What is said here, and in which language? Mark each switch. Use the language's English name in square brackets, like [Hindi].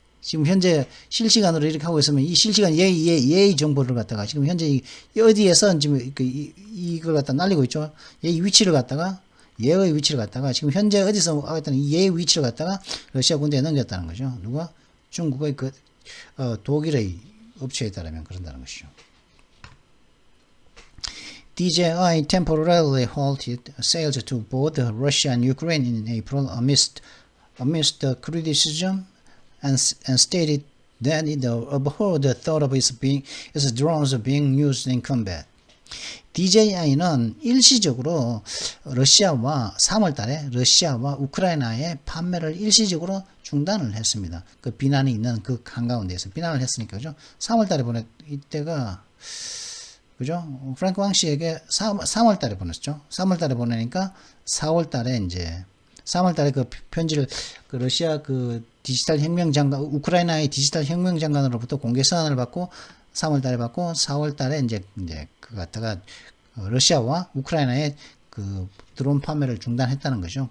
[Korean] 지금 현재 실시간으로 이렇게 하고 있으면 이 실시간 예의 정보를 갖다가 지금 현재 어디에서 지금 이걸 갖다 날리고 있죠. 예의 위치를 갖다가 지금 현재 어디서 하겠다는 이 예의 위치를 갖다가 러시아 군대에 넘겼다는 거죠. 누가? 중국의 독일의 업체에 따르면 그런다는 것이죠. [English] DJI temporarily halted sales to both Russia and Ukraine in April amidst the criticism and stated that it abhorred the thought of its drones being used in combat. [Korean] DJI는 일시적으로 3월달에 러시아와 우크라이나의 판매를 일시적으로 중단을 했습니다. 그 비난이 있는 그 한가운데에서 비난을 했으니까, 그죠? 3월달에 이때가, 그죠? 프랭크 왕씨에게 3월달에 보냈죠. 3월달에 보내니까 3월달에 그 편지를 그 러시아 그 디지털 혁명장관, 우크라이나의 디지털 혁명장관으로부터 공개 서한을 받고 3월달에 받고 4월달에 이제 그 갖다가 러시아와 우크라이나의 그 드론 판매를 중단했다는 거죠.